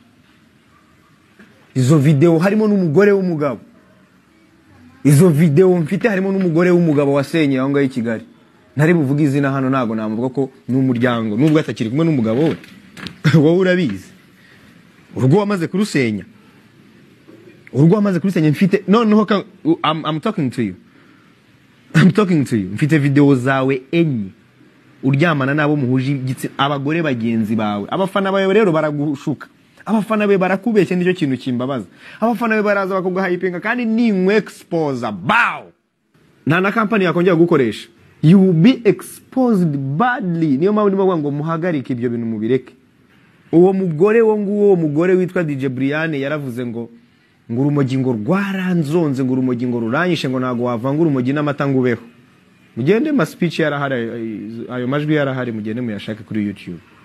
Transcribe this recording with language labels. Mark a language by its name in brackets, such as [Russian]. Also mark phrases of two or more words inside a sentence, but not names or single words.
[Kinyarwanda] Izo video harimo n'umugore w'umugabo, izo video mfite harimo n'umugore w'umugabo wasenye aho ngaho i Kigali. Ntari buvuga izina hano, ntago namuvuga ko n'umuryango nubwo atakiri kumwe n'umugabo we. Wowe urabizi urwo wamaze kurusenya, mfite noneho [English] I'm talking to you. [Kinyarwanda] Mfite video zawe enye uryamana nabo muhuje igitsina, abagore bagenzi bawe. Abafana bawe rero baragushuka, abafana be barakubeshye, nicyo kintu kimbabaza. Abafana be baraza bakuguha hypinga kandi ni expose bow. Nta na company yakongera gukoresha, [English] you will be exposed badly. [Kinyarwanda] Niyo mpamvu ndimo ngo muhagarike ibyo bintu mubireke. Uwo mugore witwa DJ Brian yaravuze ngo urumogi ngo rwaranzonze, ngo urumogi ngo ruranyishe, ngo nago wavanga urumogi n'amata ngubeho. Mugende ma speech yarahari, ayo majwi yarahari, mugende muyashake kuri YouTube.